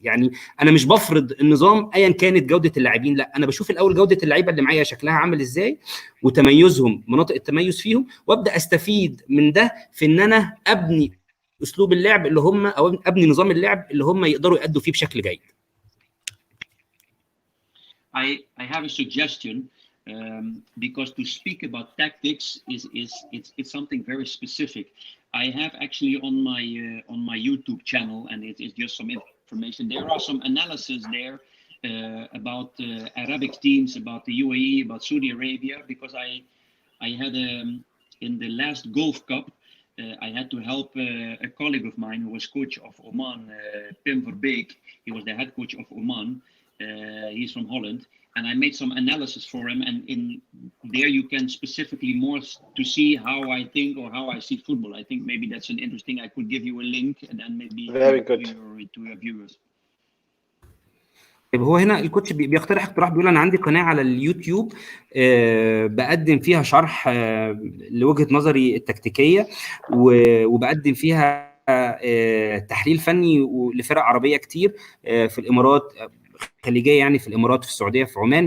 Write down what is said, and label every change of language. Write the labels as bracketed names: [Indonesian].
[Arabic] يعني انا مش بفرض النظام ايا كانت جوده اللاعبين، لا انا بشوف الاول جوده اللعيبه اللي معايا شكلها عامل ازاي وتميزهم، مناطق التميز فيهم، وابدا استفيد من ده في ان انا ابني اسلوب اللعب اللي هم او ابني نظام اللعب اللي هم يقدروا يأدوا فيه بشكل جيد. [English] I have a suggestion, because to speak about tactics it's something very specific. I have actually on my YouTube channel, and it is just some information. There are some analysis there about Arabic teams, about the UAE, about Saudi Arabia, because I had in the last Gulf Cup. I had to help a colleague of mine who was coach of Oman, Pim Verbeek. He was the head coach of Oman. He's from Holland, and I made some analysis for him, and in there you can specifically more to see how I think or how I see football. I think maybe that's an interesting. I could give you a link, and then maybe very good to your viewers. [Arabic] هو هنا الكوتش بيقترح اقتراح، بيقول انا عندي قناه على اليوتيوب بقدم فيها شرح لوجهه نظري التكتيكيه، وبقدم فيها تحليل فني لفرق عربيه كتير في الامارات خليجيه، يعني في الامارات، في السعوديه، في عمان.